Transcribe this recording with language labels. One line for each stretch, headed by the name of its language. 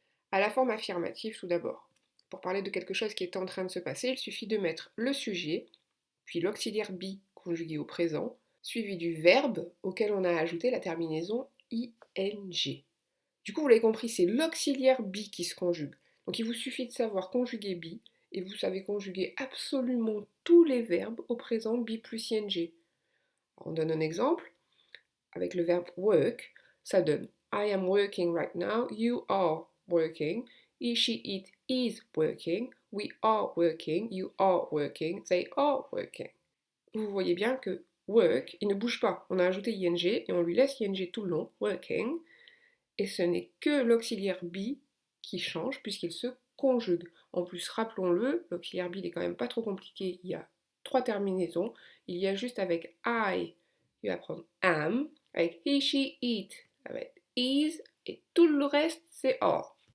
French: À la forme affirmative tout d'abord. Pour parler de quelque chose qui est en train de se passer, il suffit de mettre le sujet, puis l'auxiliaire be conjugué au présent, suivi du verbe auquel on a ajouté la terminaison ing. Du coup, vous l'avez compris, c'est l'auxiliaire be qui se conjugue. Donc il vous suffit de savoir conjuguer be et vous savez conjuguer absolument tous les verbes au présent B plus ing. On donne un exemple avec le verbe work, ça donne
English: I am working right now, you are working, he, she, it is working, we are working, you are working, they are working.
French: Vous voyez bien que work, il ne bouge pas. On a ajouté ing et on lui laisse ing tout le long, working, et ce n'est que l'auxiliaire be qui change puisqu'il se conjugue. En plus, rappelons-le, l'auxiliaire be il est quand même pas trop compliqué, il y a trois terminaisons, il y a juste avec I, il va prendre am, avec he, she, it, avec is, et tout le reste c'est are.